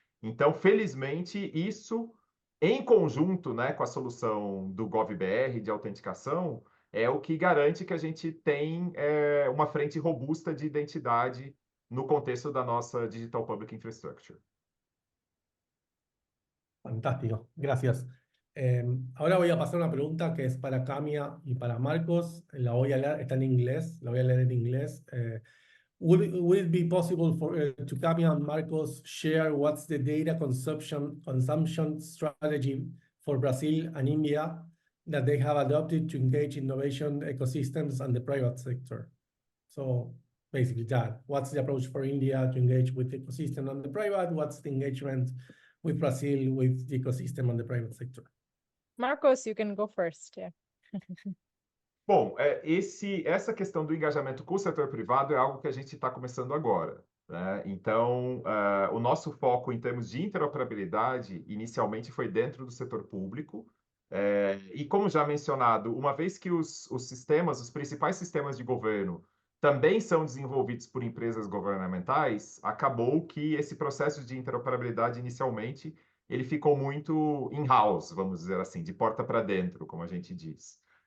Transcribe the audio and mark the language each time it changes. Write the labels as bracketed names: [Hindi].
[Portuguese] Então, felizmente, isso, em conjunto, né, com a solução do GovBR de autenticação, é o que garante que a gente tem uma frente robusta de identidade no contexto da nossa Digital Public Infrastructure. [Spanish] Fantástico, gracias. Ahora voy a pasar una pregunta que es para Camia y para Marcos. La voy a leer, está en inglés, la voy a leer en inglés. [English] Would it be possible to Camia and Marcos share what's the data consumption strategy for Brazil and India that they have adopted to engage innovation ecosystems and the private sector? So basically that, what's the approach for India to engage with the ecosystem and the private? What's the engagement with Brazil, with the ecosystem and the private sector? Marcos, you can go first. Yeah. [Portuguese] Bom, essa questão do engajamento com o setor privado é algo que a gente está começando agora, né? Então, o nosso foco em termos de interoperabilidade inicialmente foi dentro do setor público, e como já mencionado, uma vez que os principais sistemas de governo também são desenvolvidos por empresas governamentais, acabou que esse processo de interoperabilidade inicialmente ele ficou muito in-house, vamos dizer assim, de porta para dentro, como a gente diz.